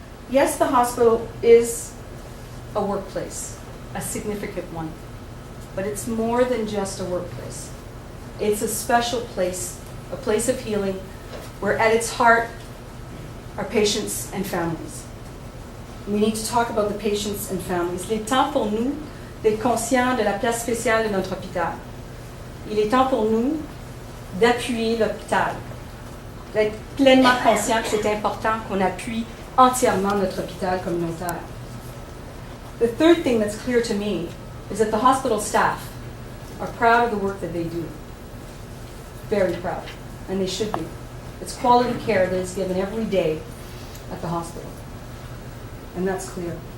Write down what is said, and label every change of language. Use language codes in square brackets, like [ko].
[en] Yes, the hospital is a workplace, a significant one, but it's more than just a workplace. It's a special place, a place of healing, where at its heart are patients and families. We need to talk about the patients and families. [fr] Il est temps pour nous d'être conscients de la place spéciale de notre hôpital. Il est temps pour nous d'appuyer l'hôpital, d'être pleinement conscients que c'est important qu'on appuie entièrement notre hôpital communautaire. [en] The third thing that's clear to me is that the hospital staff are proud of the work that they do. Very proud, and they should be. It's quality care that is given every day at the hospital, and that's clear.